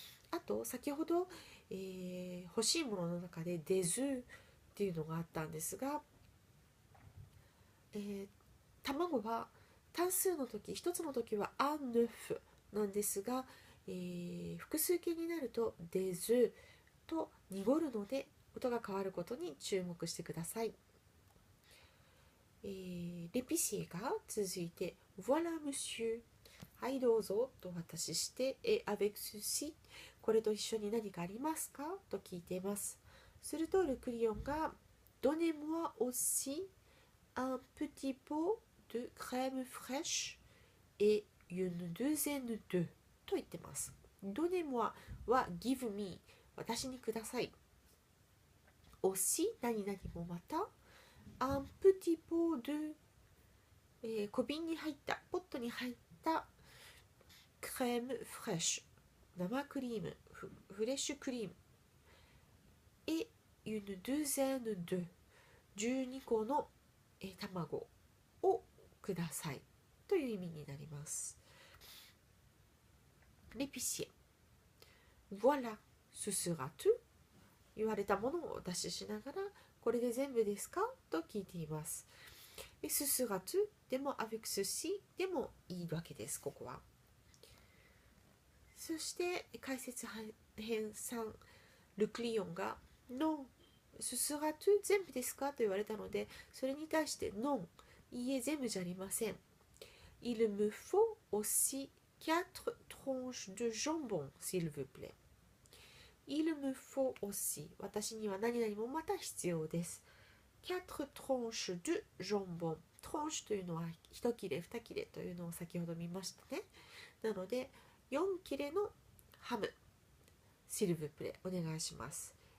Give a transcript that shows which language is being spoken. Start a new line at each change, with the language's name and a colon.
Japanese: あと先ほど、欲しいものの中で
French: des œufs
Japanese: っていうのがあったんですが、卵は単数の時、一つの時は
French: un œuf
Japanese: なんですが、複数形になるとdes œufsと濁るので音が変わることに注目してください。レピシエが続いて
French: Voilà monsieur
Japanese: はいどうぞと渡しして、
French: avec ceci、
Japanese: これと一緒に何かありますかと聞いています。するとルクリオンが
French: Donnez-moi aussi un petit pot de crème fraîche et une douzaine d'œufs
Japanese: と言ってます。
French: Donnez-moi
Japanese: は give me、 私にください。
French: aussi
Japanese: 何々もまた
French: un petit pot de、
Japanese: 小瓶に入ったポットに入ったクレームフレッシュ、生クリーム、フレッシュクリーム、
French: et une douzaine de、
Japanese: 12個の卵をくださいという意味になります。
French: l'épicier voilà ce sera tout、
Japanese: 言われたものをお出ししながら、これで全部ですかと聞いています。
French: et ce sera tout
Japanese: でも
French: avec ceci
Japanese: でもいいわけです。ここはそして解説編3、ルクリオンが
French: Non ce sera tout
Japanese: 全部ですかと言われたので、それに対して
French: Non、
Japanese: いいえ全部じゃありません。
French: Il me faut aussi 4 tranches de jambon s'il vous plaît。 Il me faut aussi、
Japanese: 私には何々もまた必要です。
French: 4 tranches de jambon、
Japanese: tranche というのは1切れ2切れというのを先ほど見ましたね。なので4切れのハム、
French: s'il vous plaît、
Japanese: お願いします。